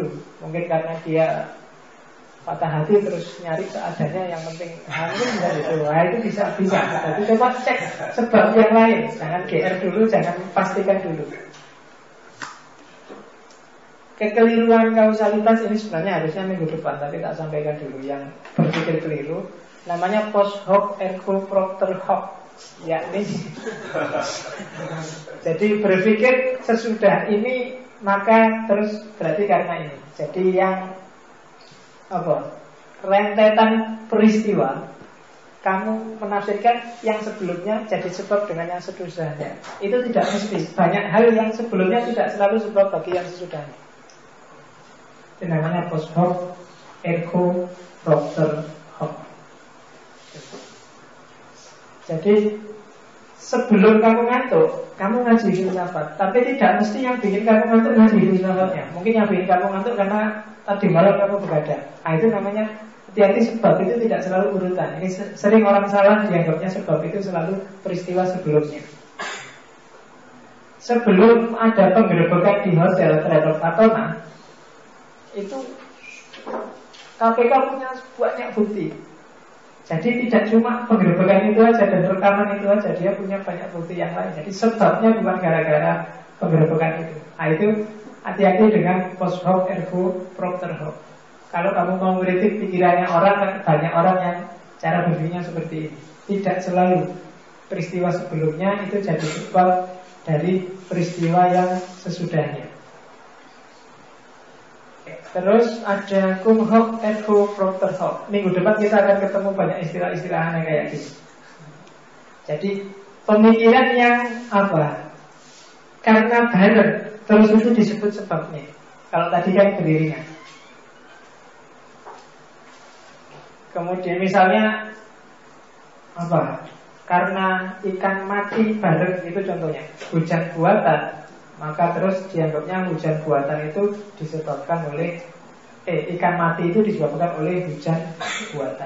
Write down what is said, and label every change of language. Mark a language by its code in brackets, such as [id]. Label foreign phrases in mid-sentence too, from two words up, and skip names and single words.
[id] Mungkin karena dia patah hati terus nyari seadanya, yang penting mungkin bisa itu. Nah, itu bisa. Jadi coba cek sebab yang lain. Jangan GR dulu, jangan pastikan dulu. Kekeliruan kausalitas ini sebenarnya harusnya minggu depan, tapi tak sampaikan dulu. Yang berpikir keliru namanya [la] post hoc ergo propter hoc, [id] yakni jadi berpikir sesudah ini maka terus berarti karena ini. Jadi yang rentetan peristiwa kamu menafsirkan yang sebelumnya jadi sebab dengan yang sesudahnya. Itu tidak mesti. Banyak hal yang sebelumnya tidak selalu sebab bagi yang sesudahnya. Itu namanya [la] post hoc ergo propter hoc. [id] Jadi sebelum kamu ngantuk, kamu ngaji filsafat. Tapi tidak mesti yang bikin kamu ngantuk ngaji filsafatnya. Mungkin yang bikin kamu ngantuk karena tadi malam kamu begadang. Nah, itu namanya hati-hati, sebab itu tidak selalu urutan. Ini sering orang salah dianggapnya sebab itu selalu peristiwa sebelumnya. Sebelum ada penggerebekan di hotel terhadap Fatona, itu KPK punya banyak bukti. Jadi tidak cuma penggerebekan itu aja dan rekaman itu aja, dia punya banyak bukti yang lain. Jadi sebabnya bukan gara-gara penggerebekan itu. Nah, itu hati-hati dengan [la] post hoc ergo propter hoc. [id] Kalau kamu mau mengkritik pikirannya orang, banyak orang yang cara berpikirnya seperti ini. Tidak selalu peristiwa sebelumnya itu jadi sebab dari peristiwa yang sesudahnya. Terus ada [la] cum hoc ergo propter hoc. [id] Minggu depan kita akan ketemu banyak istilah-istilah aneh kayak gini. Jadi pemikiran yang karena bareng, terus itu disebut sebabnya. Kalau tadi kan beriringan. Kemudian misalnya karena ikan mati bareng, itu contohnya hujan buatan, maka terus dianggapnya hujan buatan itu disebabkan oleh ikan mati itu disebabkan oleh hujan buatan.